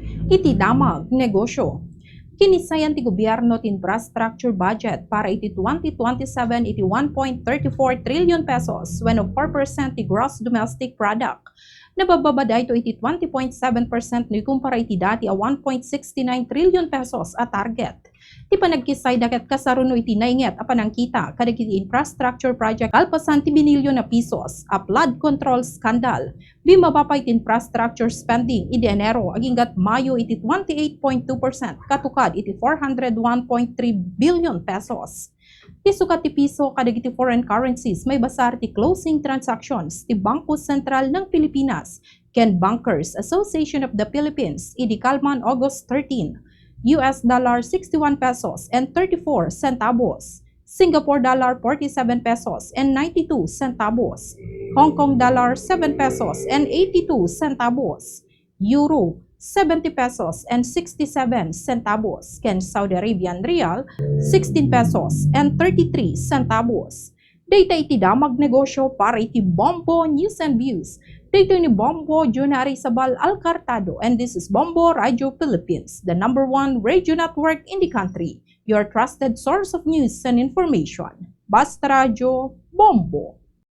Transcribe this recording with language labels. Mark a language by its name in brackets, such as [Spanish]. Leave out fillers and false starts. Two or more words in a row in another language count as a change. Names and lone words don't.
[Iloko] iti damag negosyo. Kinisayan ti gobyerno ti [English] infrastructure budget [Iloko] para iti 2027 iti 1.34 trillion pesos when of 4% ti [English] gross domestic product. [Iloko] Nabababa ito iti 20.7% no ikumpara iti dati a 1.69 trillion pesos a target. Ti panagkisay daket kasaruno iti nainget a panangkita kadagiti [English] infrastructure project [Iloko] alpasan ti binilyon na pesos a [English] flood control scandal. [Iloko] Bimababa iti [English] infrastructure spending [Iloko] iti Enero aginggat Mayo iti 28.2% katukad iti 401.3 billion pesos. Ti sukat ti piso kadagiti [English] foreign currencies [Iloko] may basar ti [English] closing transactions [Iloko] ti Bangko Sentral ng Pilipinas ken Bankers Association of the Philippines idi kalman August 13. [English] US dollar 61 pesos and 34 centavos, Singapore dollar 47 pesos and 92 centavos, Hong Kong dollar 7 pesos and 82 centavos, Euro 70 pesos and 67 centavos, ken Saudi Arabian Rial 16 pesos and 33 centavos. [Iloko] Data iti damag negosyo para iti Bombo News and Views. Dito ni Bombo Junari Sabal Alcartado, [English] and this is Bombo Radio Philippines, the #1 radio network in the country, your trusted source of news and information. [Iloko] Basta Radio Bombo.